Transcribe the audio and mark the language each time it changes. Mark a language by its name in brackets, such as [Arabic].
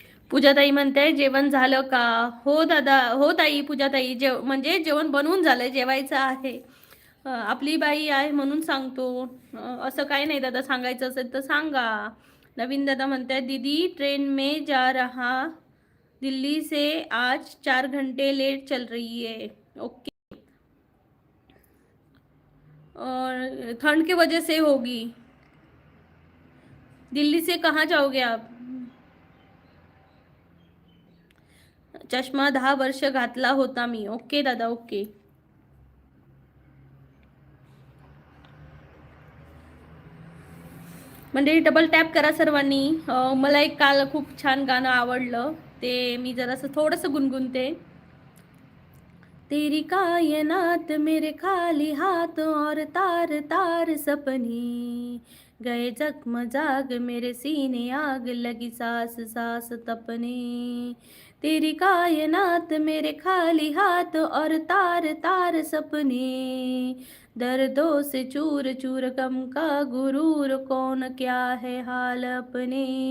[Marathi] पूजाताई म्हणते जेवण झालं का? हो दादा, हो ताई. पूजाताई म्हणजे जेवण बनवून झालंय, जेवायचं आहे. आपली बाई आहे म्हणून सांगतो, असं काही नाही दादा, सांगायचं असेल तर सांगा. नवीन दादा म्हणताय [Hindi] दीदी ट्रेन में जा रहा, दिल्ली से आज 4 घंटे लेट चल रही है. ओके और ठंड की वजह से होगी. दिल्ली से कहाँ जाओगे आप? [Marathi] चष्मा 10 वर्ष घातला होता मी. ओके दादा ओके. म्हणजे डबल टॅप करा सर्वांनी. मला एक काल खूप छान गाणं आवडलं, ते मी जरासं थोडंसं गुणगुणते. [Hindi] तेरी कायनात मेरे खाली हाथ और तार तार सपने गए जगमजाग मेरे सीने आग लगी सांस सांस तपने. तेरी कायनात मेरे खाली हाथ और तार तार सपने दर्दों से चूर चूर गम का गुरूर कौन क्या है हाल अपने.